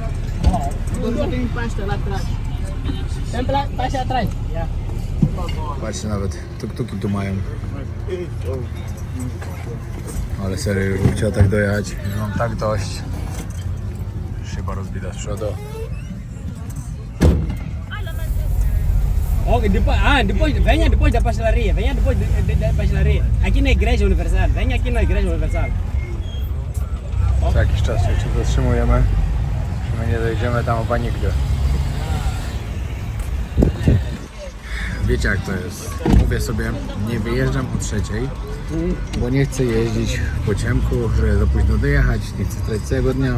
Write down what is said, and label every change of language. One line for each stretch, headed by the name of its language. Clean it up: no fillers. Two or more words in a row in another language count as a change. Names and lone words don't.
Polish: Patrzcie, nawet tuk-tuki tu mają. Ale serio, już bym chciał tak dojechać. Już mam tak dość. Szyba rozbita z przodu.
Portuguese: Oh, depois da pastelaria. Venha depois da pastelaria. Aqui na Igreja Universal. Venha aqui na Igreja Universal.
Polish: Co jakiś czas się zatrzymujemy, że my nie dojdziemy tam chyba nigdy. Wiecie jak to jest. Mówię sobie, nie wyjeżdżam o 3:00, bo nie chcę jeździć po ciemku, żeby za późno dojechać, nie chcę tracić całego dnia.